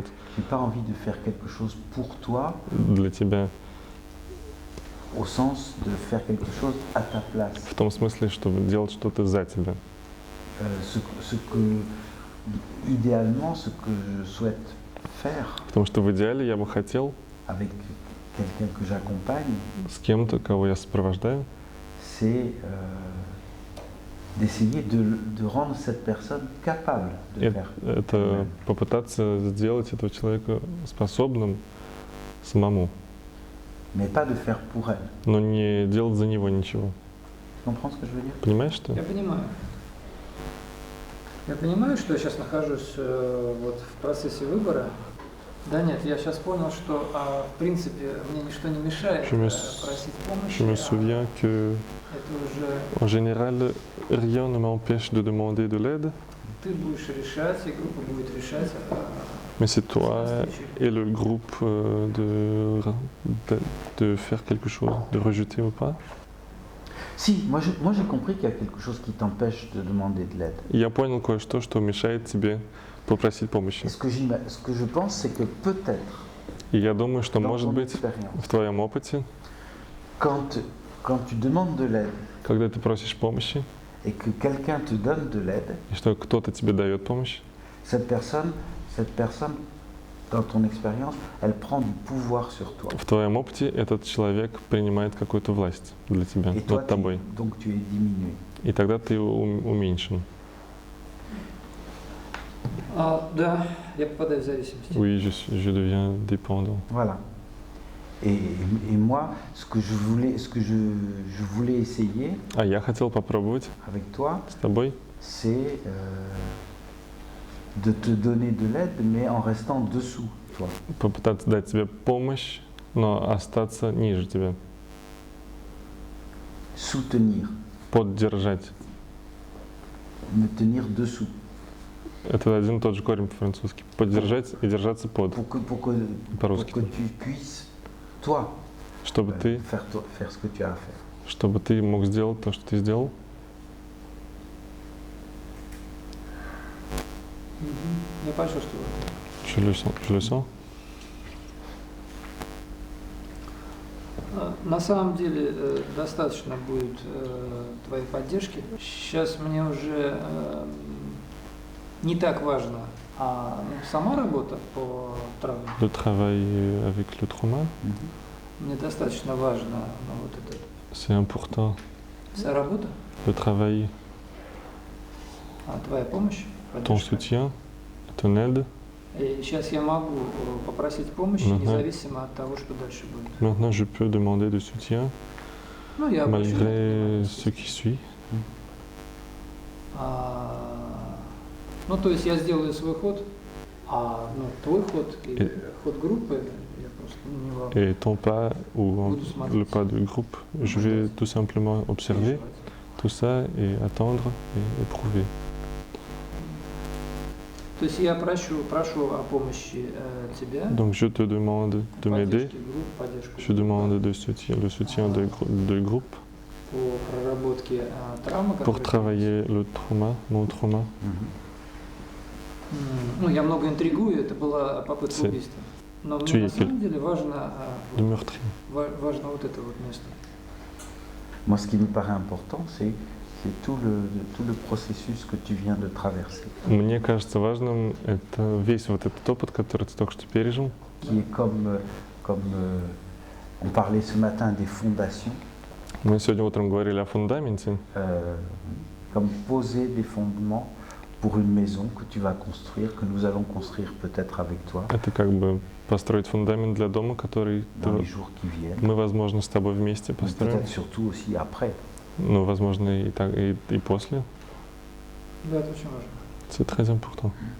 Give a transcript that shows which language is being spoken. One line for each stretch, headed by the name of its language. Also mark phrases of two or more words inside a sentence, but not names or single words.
French: J'ai pas envie de faire quelque chose pour toi,
Russian: для тебя.
French: au sens de faire quelque chose à ta place.
Russian: В том смысле, чтобы делать что-то за тебя.
French: Idéalement, ce que je souhaite faire
Russian: Потому что в idéале я бы хотел
French: avec quelqu'un que j'accompagne,
Russian: с кем-то, кого я сопровождаю,
French: c'est d'essayer de rendre cette personne capable de faire.
Russian: это попытаться сделать этого человека способным самому,
French: Mais pas de faire pour elle.
Russian: но не делать за него ничего.
French: Tu comprends ce que je veux dire?
Russian: Понимаешь, что? Я понимаю. Я понимаю, что я сейчас нахожусь вот в процессе выбора. Да нет, я сейчас понял, что в принципе мне ничто не мешает просить помощи.
French: Je me souviens que,
Russian: Это уже
French: en général, rien ne m'empêche de demander de l'aide,
Russian: ты будешь решать, и группа будет решать.
French: mais c'est toi et le groupe de faire quelque chose, de rejeter ou pas. Si, moi j'ai compris qu'il y a quelque chose qui t'empêche de demander de l'aide.
Russian: Я понял кое-что, что мешает тебе попросить помощи.
French: Et ce que je pense, c'est que peut-être,
Russian: И я думаю, что,
French: dans
Russian: может ton быть,
French: expérience,
Russian: в твоем опыте,
French: quand tu demandes de l'aide
Russian: когда ты просишь помощи,
French: et que quelqu'un te donne de l'aide,
Russian: и что кто-то тебе дает помощь,
French: cette personne, dans ton expérience, elle prend du pouvoir sur toi.
Russian: в твоем опыте этот человек принимает какую-то власть для тебя,
French: Et toi,
Russian: над тобой.
French: donc tu es diminué.
Russian: И тогда ты уменьшен. Да, я попадаю в зависимость.
French: Oui, je deviens dépendant. Voilà. Et moi, ce que je voulais essayer
Russian: А я хотел попробовать
French: avec toi,
Russian: с тобой
French: c'est de te donner de l'aide, mais en restant dessous toi.
Russian: попытаться дать тебе помощь, но остаться ниже тебя,
French: Soutenir,
Russian: поддержать.
French: me tenir dessous.
Russian: Это один и тот же корень по-французски. Поддержать и держаться под,
French: Pour que
Russian: по-русски.
French: tu puisses, toi,
Russian: Чтобы ты,
French: faire ce que tu as à faire.
Russian: чтобы ты мог сделать то, что ты сделал. Я почувствовал.
French: Je le sens.
Russian: На самом деле достаточно будет твоей поддержки. Сейчас мне уже не так важно сама работа по травме.
French: Le travail avec le trauma,
Russian: Мне достаточно важно вот это
French: c'est important.
Russian: вся работа,
French: Le travail,
Russian: твоя помощь,
French: ton
Russian: поддержка.
French: soutien, ton aide.
Russian: И сейчас я могу попросить помощи, независимо от того, что дальше будет.
French: Maintenant, je peux demander de soutien
Russian: Ну, я обращусь к
French: malgré
Russian: этому.
French: ce qui suit.
Russian: Ну, то есть я сделаю свой ход, твой ход или ход группы, я просто не могу
French: Et ton pas ou le pas du groupe, je vais tout simplement observer tout ça et attendre et éprouver.
Russian: То есть я прошу о помощи тебя,
French: Donc je te demande de m'aider,
Russian: поддержки групп, поддержку
French: je demande le soutien de groupe
Russian: по проработке травмы,
French: pour
Russian: которые...
French: travailler le trauma, mon trauma.
Russian: Ну, я много интригую, это была попытка
French: C'est
Russian: убийства. Но
French: tu
Russian: мне на
French: es
Russian: самом деле важно,
French: de meurtrier.
Russian: важно вот это вот место.
French: Moi, ce qui me paraît important, c'est tout le processus que tu viens de traverser,
Russian: Мне кажется важным это весь вот этот опыт, который ты только что пережил,
French: qui est comme on parlait ce matin des fondations,
Russian: мы сегодня утром говорили о фундаменте,
French: comme poser des fondements pour une maison que tu vas construire, que nous allons construire peut-être avec toi
Russian: это как бы построить фундамент для дома, который
French: dans les jours qui viennent,
Russian: мы, возможно, с тобой вместе
French: mais
Russian: построим,
French: peut-être surtout aussi après.
Russian: но, возможно, и так, и после. Да, это очень важно.
French: C'est très important.